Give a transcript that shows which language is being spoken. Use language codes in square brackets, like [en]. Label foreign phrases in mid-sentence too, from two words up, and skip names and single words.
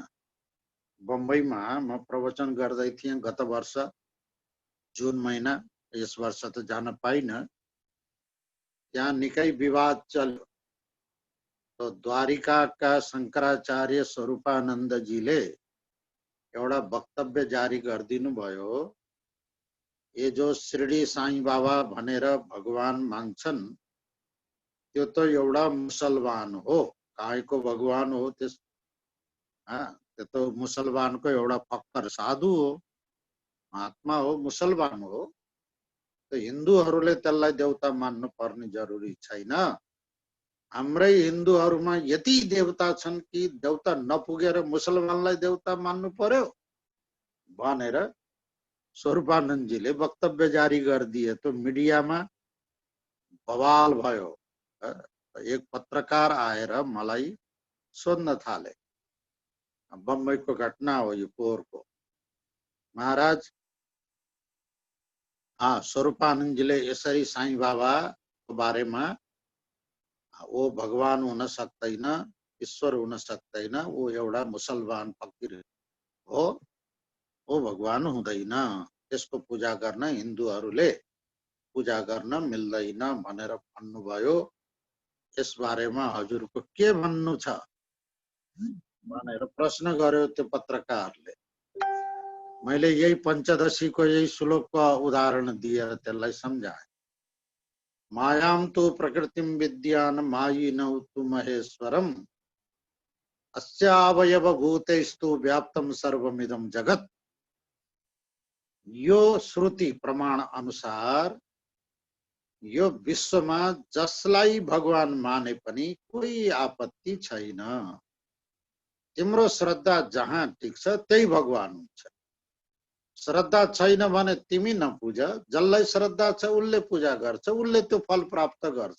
[ne] बम्बईमा म प्रवचन गर्दै थिएँ गत वर्ष जुन महिना। यस वर्ष त जान पाइन। त्यहाँ निकै विवाद चल्यो। तो द्वारिकाका शंकराचार्य स्वरूपानन्दजीले एउटा वक्तव्य जारी गरिदिनु भयो। [hi] ये जो [ne] शिरडी साईं बाबा भनेर भगवान मान्छन् त्यो त एउटा मुसलमान हो। काहीको भगवान हो त्यो त मुसलमानको एउटा फक्कर साधु हो, महात्मा हो, मुसलमान हो। तो हिन्दूहरूले त्यसलाई देवता मान्नु पर्ने जरुरी छैन। हाम्रै हिन्दूहरूमा यति देवता छन् कि देवता नपुगेर मुसलमानलाई देवता मान्नु पर्यो। भनेर स्वरूपानन्दजीले वक्तव्य जारी गरिदिए। तो मिडियामा बवाल भयो। एक पत्रकार आएर मलाई सोध्न थाले, बम्बईको घटना हो यो पोहोरको, महाराज स्वरूपानन्दजीले यसरी साईं बाबाको बारेमा वो भगवान हुन सक्दैन, ईश्वर हुन सक्दैन, वो एउटा मुसलमान फकीर हो, वो भगवान हुँदैन, त्यसको पूजा गर्न हिन्दूहरूले पूजा गर्न मिल्दैन भनेर भन्नुभयो। यस बारेमा हजुरको के भन्नु छ भनेर प्रश्न गर्यो त्यो पत्रकारले। मैले यही पञ्चदशीको यही श्लोकको उदाहरण दिएर त्यसलाई सम्झाएँ। [sa] मायाम तु प्रकृतिम विद्यान मायिनौ तु महेश्वरम अस्यावयव भूतेस्तु व्याप्तम सर्वमिदं जगत। [ne] यो श्रुति प्रमाण अनुसार यो विश्वमा जसलाई भगवान माने पनि कोही आपत्ति छैन। तिम्रो श्रद्धा जहाँ टिक्छ त्यही भगवान हुन्छ। श्रद्धा छैन भने तिमी नपूज, जसलाई श्रद्धा छ उसले पूजा गर्छ, उसले त्यो फल प्राप्त गर्छ।